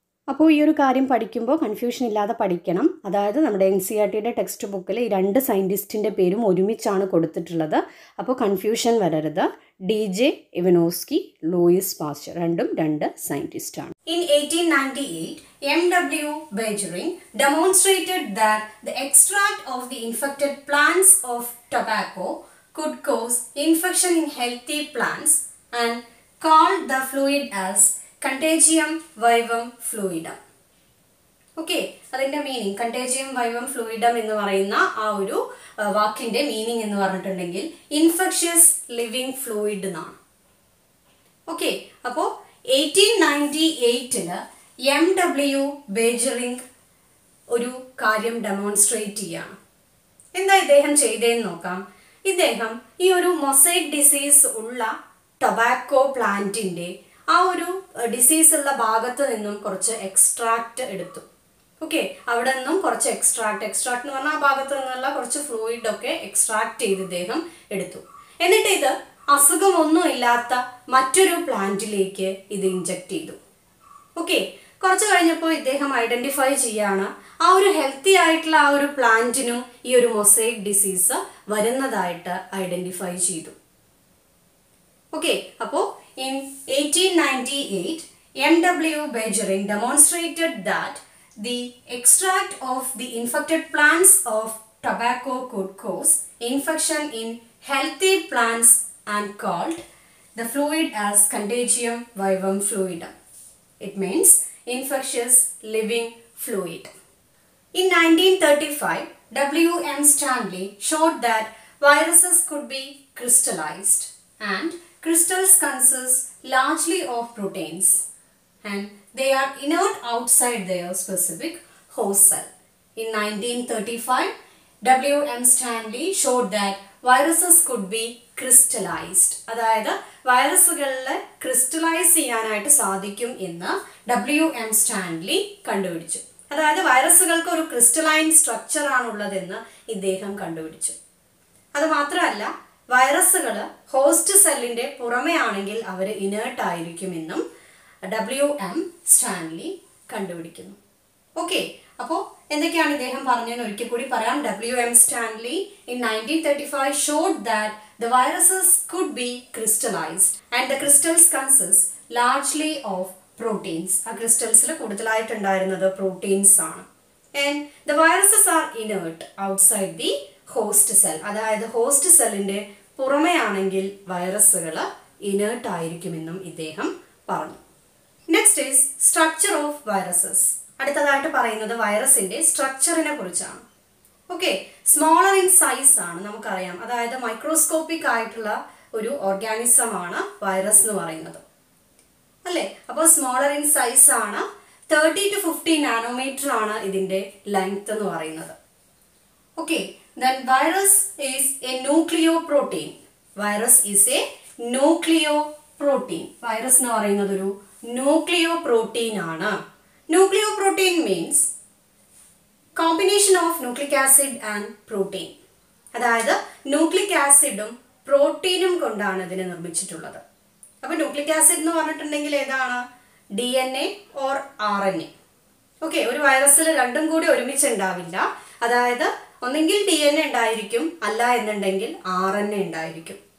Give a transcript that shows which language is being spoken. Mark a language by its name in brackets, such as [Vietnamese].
[Malayalam] അപ്പോൾ ഈ ഒരു കാര്യം പഠിക്കുമ്പോൾ കൺഫ്യൂഷൻ ഇല്ലാതെ പഠിക്കണം. അതായത് നമ്മുടെ NCERTയുടെ ടെക്സ്റ്റ് ബുക്കിൽ ഈ 2 സയൻറ്റിസ്റ്റിൻ്റെ പേരും ഒരുമിച്ചാണ് കൊടുത്തിട്ടുള്ളത്. അപ്പോൾ കൺഫ്യൂഷൻ വരരുത്. DJ എവനോസ്കി, ലൂയിസ് പാസ്ചർ, രണ്ടും 2 സയൻറ്റിസ്റ്റാണ്. [English] In 1898, M.W. Bajering demonstrated that the extract of the infected plants of tobacco could cause infection in healthy plants and called the fluid as Contagium vivum fluidum. [Malayalam] Okay, അതിൻ്റെ meaning കണ്ടേജിയം വൈവം ഫ്ലൂയിഡം എന്ന് പറയുന്ന ആ ഒരു വാക്കിൻ്റെ meaning എന്ന് പറഞ്ഞിട്ടുണ്ടെങ്കിൽ infectious living fluid എന്നാണ്. Okay, അപ്പോൾ 1898 M.W. ബേജറിംഗ് ഒരു കാര്യം ഡെമോൺസ്ട്രേറ്റ് ചെയ്യാണ്. എന്താ ഇദ്ദേഹം ചെയ്തതെന്ന് നോക്കാം. ഇദ്ദേഹം ഈ ഒരു മൊസൈക്ക് ഡിസീസ് ഉള്ള ടൊബാക്കോ പ്ലാന്റിൻ്റെ ആ ഒരു ഡിസീസ് ഉള്ള ഭാഗത്ത് നിന്നും കുറച്ച് എക്സ്ട്രാക്റ്റ് എടുത്തു. ഓക്കെ, അവിടെ നിന്നും കുറച്ച് എക്സ്ട്രാക്ട് എന്ന് പറഞ്ഞാൽ ആ ഭാഗത്ത് നിന്നുള്ള കുറച്ച് ഫ്ലൂയിഡൊക്കെ എക്സ്ട്രാക്ട് ചെയ്ത് ഇദ്ദേഹം എടുത്തു. എന്നിട്ട് ഇത് അസുഖമൊന്നും ഇല്ലാത്ത മറ്റൊരു പ്ലാന്റിലേക്ക് ഇത് ഇൻജെക്റ്റ് ചെയ്തു. ഓക്കെ, കുറച്ച് കഴിഞ്ഞപ്പോൾ ഇദ്ദേഹം ഐഡൻറ്റിഫൈ ചെയ്യാണ് ആ ഒരു ഹെൽത്തി ആയിട്ടുള്ള ആ ഒരു പ്ലാന്റിനും ഈ ഒരു മൊസൈക്ക് ഡിസീസ് വരുന്നതായിട്ട് ഐഡൻറ്റിഫൈ ചെയ്തു. ഓക്കെ, അപ്പോൾ [English] in 1898, [Malayalam] M.W. [English] Bajering demonstrated that the extract of the infected plants of tobacco could cause infection in healthy plants and called the fluid as Contagium vivum fluidum. It means infectious living fluid. In 1935, W.M. Stanley showed that viruses could be crystallized and crystals consist largely of proteins and they are inert outside their specific host cell. In 1935, W.M. Stanley showed that viruses could be crystallized. [Malayalam] അതായത് വൈറസുകളിലെ crystallise ചെയ്യാനായിട്ട് സാധിക്കും എന്ന് W.M. Stanley കണ്ടുപിടിച്ചു. അതായത് വൈറസുകൾക്ക് ഒരു crystalline structure ആണുള്ളതെന്ന് ഇദ്ദേഹം കണ്ടുപിടിച്ചു. അത് മാത്രമല്ല, വൈറസുകൾ ഹോസ്റ്റ് സെല്ലിൻ്റെ പുറമേ ആണെങ്കിൽ അവർ ഇനേർട്ട് ആയിരിക്കുമെന്നും W.M. സ്റ്റാൻലി കണ്ടുപിടിക്കുന്നു. ഓക്കെ, അപ്പോൾ എന്തൊക്കെയാണ് ഇദ്ദേഹം പറഞ്ഞതെന്ന് ഒരിക്കൽ കൂടി പറയാം. [English] W.M. [Malayalam] Stanley [English] in 1935 showed that the viruses could be crystallized and the crystals consist largely of proteins. [Malayalam] ആ ക്രിസ്റ്റൽസിൽ കൂടുതലായിട്ടുണ്ടായിരുന്നത് പ്രോട്ടീൻസ് ആണ്. [English] And the viruses are inert outside the host cell. [Malayalam] അതായത് ഹോസ്റ്റ് സെല്ലിൻ്റെ പുറമേ ആണെങ്കിൽ വൈറസുകൾ ഇനേർട്ട് ആയിരിക്കുമെന്നും ഇദ്ദേഹം പറഞ്ഞു. [English] Next is structure of viruses. [Malayalam] അടുത്തതായിട്ട് പറയുന്നത് വൈറസിൻ്റെ സ്ട്രക്ചറിനെ കുറിച്ചാണ്. ഓക്കെ, സ്മോളർ ഇൻ സൈസ് ആണ് നമുക്കറിയാം. അതായത് മൈക്രോസ്കോപ്പിക് ആയിട്ടുള്ള ഒരു ഓർഗാനിസം ആണ് വൈറസ് എന്ന് പറയുന്നത്, അല്ലേ? അപ്പോൾ സ്മോളർ ഇൻ സൈസ് ആണ്. 30 to 50 നാനോമീറ്റർ ആണ് ഇതിൻ്റെ ലെങ്ത് എന്ന് പറയുന്നത്. [English] Okay, then virus is a nucleoprotein. Virus is a nucleoprotein. [Malayalam] Virus എന്ന് പറയുന്നത് ഒരു nucleoprotein ആണ്. [English] Nucleoprotein means combination of nucleic acid and protein. [Malayalam] അതായത് ന്യൂക്ലിക് ആസിഡും പ്രോട്ടീനും കൊണ്ടാണ് ഇതിനെ നിർമ്മിച്ചിട്ടുള്ളത്. അപ്പോൾ ന്യൂക്ലിക് ആസിഡ് എന്ന് പറഞ്ഞിട്ടുണ്ടെങ്കിൽ ഏതാണ്? DNA or RNA. ഓക്കെ, ഒരു വൈറസിൽ രണ്ടും കൂടി ഒരുമിച്ചുണ്ടാവില്ല. അതായത് ഒന്നെങ്കിൽ DNA ഉണ്ടായിരിക്കും, അല്ല എന്നുണ്ടെങ്കിൽ RNA ഉണ്ടായിരിക്കും.